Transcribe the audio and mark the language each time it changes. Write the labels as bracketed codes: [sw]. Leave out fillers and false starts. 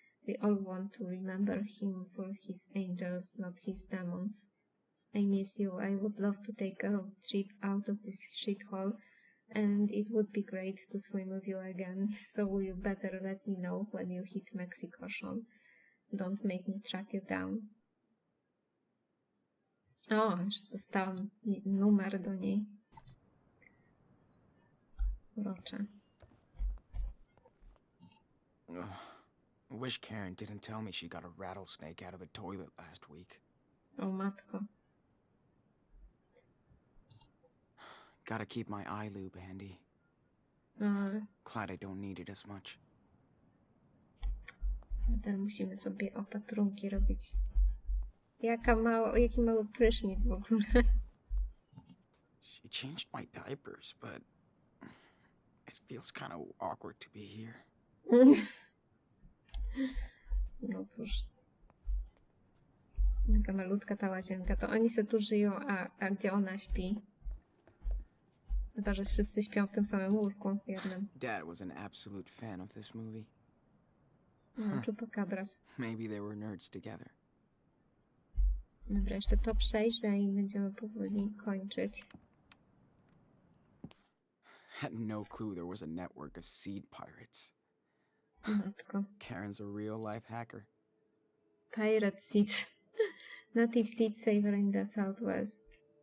[en] We all want to remember him for his angels, not his demons. I miss you. I would love to take a road trip out of this shithole, and it would be great to swim with you again. So you better let me know when you hit Mexico, Sean. Don't make me track you down. [pl] O, już dostałam numer do niej. Urocze. [en] Wish Karen didn't tell me she got a rattlesnake out of the toilet last week. [pl] O matko. [en] Gotta keep my eye lube handy. Glad I don't need it as much. [pl] Teraz musimy sobie opatrunki robić. Jaki mały prysznic w ogóle. [en] She changed my diapers, but it feels kind of awkward to be here. [pl] No cóż. Taka malutka ta łazienka. To oni se tu żyją, a gdzie ona śpi? Chyba, że wszyscy śpią w tym samym łóżku jednym. [en] Dad was an absolute fan of this movie. [pl] No, chupacabras. [en] Maybe they were nerds together. [pl] Dobra, jeszcze to przejrzę i będziemy powoli kończyć. [en] Had no clue there was a network of seed pirates. [pl] Matko. [en] Karen's a real life hacker. Pirate Seeds. Native Seed Saver in the Southwest.